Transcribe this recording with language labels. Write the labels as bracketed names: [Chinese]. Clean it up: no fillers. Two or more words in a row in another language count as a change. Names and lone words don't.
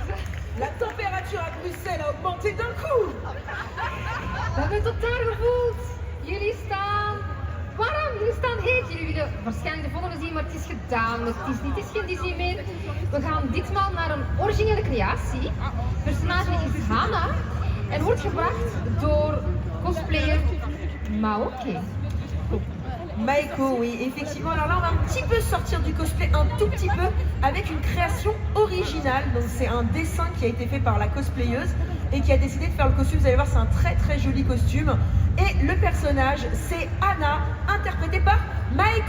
[French] La température à Bruxelles a augmenté d'un coup. [Dutch] We hebben het totaal gevoeld. Jullie staan warm, jullie staan heet. Jullie willen waarschijnlijk de volgende zien, maar het is gedaan. Het is geen Disney meer. We gaan ditmaal naar een originele creatie. Het personage is Hana en wordt gebracht door cosplayer Maoke. [French] Maiko, oui, effectivement. Alors là, on va un petit peu sortir du cosplay, un tout petit peu, avec une création originale. Donc c'est un dessin qui a été fait par la cosplayeuse et qui a décidé de faire le costume. Vous allez voir, c'est un très très joli costume. Et le personnage, c'est Anna, interprétée par Maiko.